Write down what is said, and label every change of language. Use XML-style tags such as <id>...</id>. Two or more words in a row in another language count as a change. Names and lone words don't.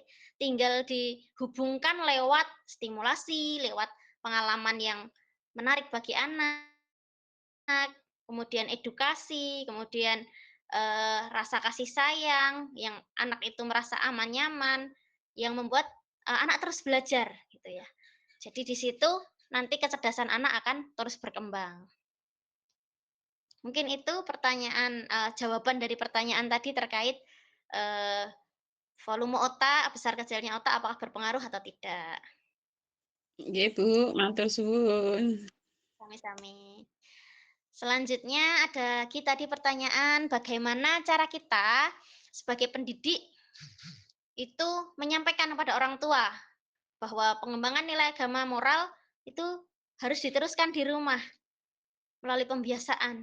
<id>Tinggal dihubungkan lewat stimulasi, lewat pengalaman yang menarik bagi anak, kemudian edukasi, kemudian rasa kasih sayang yang anak itu merasa aman, nyaman, yang membuat anak terus belajar gitu ya. Jadi di situ nanti kecerdasan anak akan terus berkembang. Mungkin itu jawaban dari pertanyaan tadi terkait volume otak, besar kecilnya otak apakah berpengaruh atau tidak.</id> <jv>Nggih, Bu, matur suwun. Sami-sami.</jv> <id>Selanjutnya ada tadi pertanyaan bagaimana cara kita sebagai pendidik itu menyampaikan kepada orang tua bahwa pengembangan nilai agama moral itu harus diteruskan di rumah melalui pembiasaan.</id>